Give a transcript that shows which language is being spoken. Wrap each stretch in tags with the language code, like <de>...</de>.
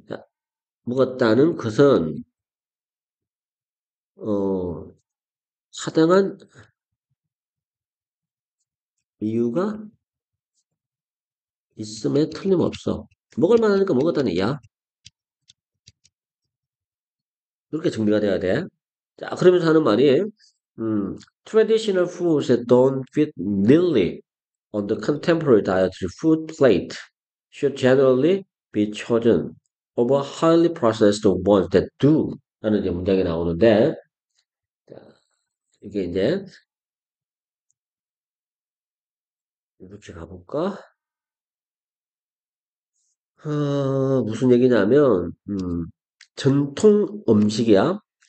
<ko>자, 먹었다는 것은, 어, 타당한 이유가 있음에 틀림없어. 먹을 만하니까 먹었다는 얘기야. 이렇게 정리가 돼야 돼. 자, 그러면서 하는 말이,</ko> <en>traditional foods that don't fit neatly on the contemporary dietary food plate should generally be chosen over highly processed ones that do.</en> <ko>라는 이제 문장이 나오는데, 자, 이게 이제, 이렇게 가볼까? 무슨 얘기냐면, 전통 음식이야.</ko>